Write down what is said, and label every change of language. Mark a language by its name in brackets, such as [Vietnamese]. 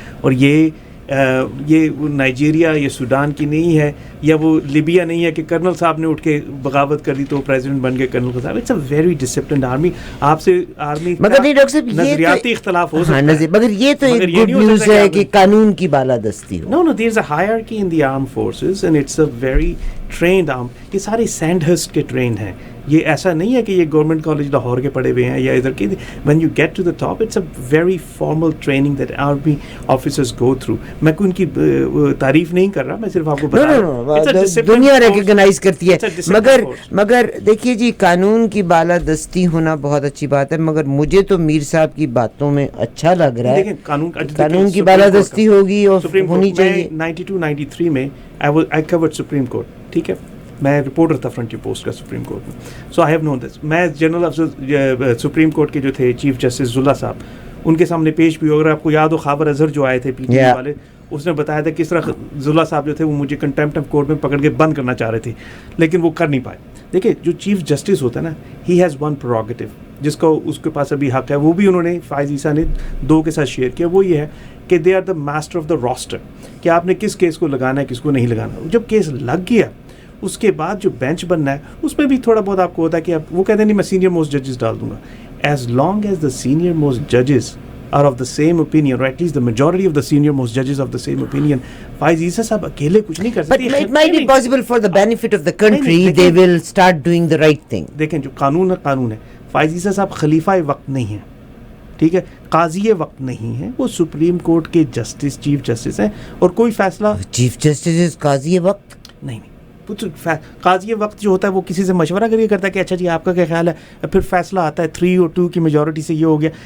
[Urdu] اور یہ نائجیریا یا سوڈان کی نہیں ہے, یا وہ لیبیا نہیں ہے کہ کرنل صاحب نے اٹھ کے بغاوت کر دی تو پریزیڈنٹ بن گئے کرنل صاحب. [English] It's a very disciplined army. [Urdu] آپ سے آرمی مگر نہیں ڈاکٹر صاحب, نظریاتی اختلاف ہو سکتا ہے, مگر یہ تو ایک گڈ نیوز ہے کہ قانون کی بالادستی ہو. [English] Now there is a hierarchy in the arm forces and it's a very trained arm. [Urdu] یہ سارے سینڈہرسٹ کے ٹرینڈ ہیں. یہ ایسا نہیں ہے کہ یہ گورنمنٹ کالج لاہور کے پڑھے ہوئے ہیں یا ادھر کے. [English] When you get to the top it's a very formal training that army officers go through. [Urdu] میں کوئی ان کی تعریف نہیں کر رہا, میں صرف آپ کو بتا رہا ہوں دنیا ریکگنائز کرتی ہے. مگر دیکھیے جی, قانون کی بالادستی ہونا بہت اچھی بات ہے, مگر مجھے تو میر صاحب کی باتوں میں اچھا لگ رہا ہے قانون کی بالادستی ہوگی اور ہونی چاہیے. 92-93 میں [English] I covered [Urdu] سپریم کورٹ. ٹھیک ہے, میں رپورٹر تھا فرنٹی پوسٹ کا سپریم کورٹ میں. [English] So I have known this. [Urdu] میں جنرل افسر سپریم کورٹ کے جو تھے چیف جسٹس زلا صاحب, ان کے سامنے پیش بھی ہو. اگر آپ کو یاد ہو خابر اظہر جو آئے تھے پی ٹی آئی والے, اس نے بتایا تھا کس طرح زلا صاحب جو تھے وہ مجھے کنٹیمپٹ آف کورٹ میں پکڑ کے بند کرنا چاہ رہے تھے, لیکن وہ کر نہیں پائے. دیکھیں, جو چیف جسٹس ہوتا ہے نا, [English] he has one prerogative [Urdu] جس کو اس کے پاس ابھی حق ہے, وہ بھی انہوں نے فائز عیسیٰ نے 2 کے ساتھ شیئر کیا. وہ یہ ہے کہ [English] they are the master of the roster, [Urdu] کہ آپ نے کس کیس کو لگانا ہے کس کو نہیں لگانا. جب کیس لگ گیا اس کے بعد جو بینچ بننا ہے اس میں بھی تھوڑا بہت آپ کو ہوتا ہے کہ وہ کہتے ہیں نہیں میں سینئر موسٹ ججز ڈال دوں گا. [English] as long as the senior most ججز are of the same opinion, or at least the majority of the senior most judges of the same opinion, [Urdu] فائز عیسیٰ صاحب اکیلے کچھ نہیں کر سکتے. [English] But it might be possible for the benefit of the country, they will start doing the right thing. [Urdu] دیکھیں, جو قانون ہے قانون ہے. فائز عیسیٰ صاحب خلیفہ وقت نہیں ہیں, ٹھیک ہے, قاضی وقت نہیں ہیں, وہ سپریم کورٹ کے جسٹس چیف جسٹس ہیں. اور کوئی فیصلہ چیف جسٹس قاضی وقت نہیں. قاضی وقت جو ہوتا ہے وہ کسی سے مشورہ کر کے کرتا ہے کہ اچھا جی آپ کا کیا خیال ہے, پھر فیصلہ آتا ہے 3 اور 2 کی میجورٹی سے یہ ہو گیا.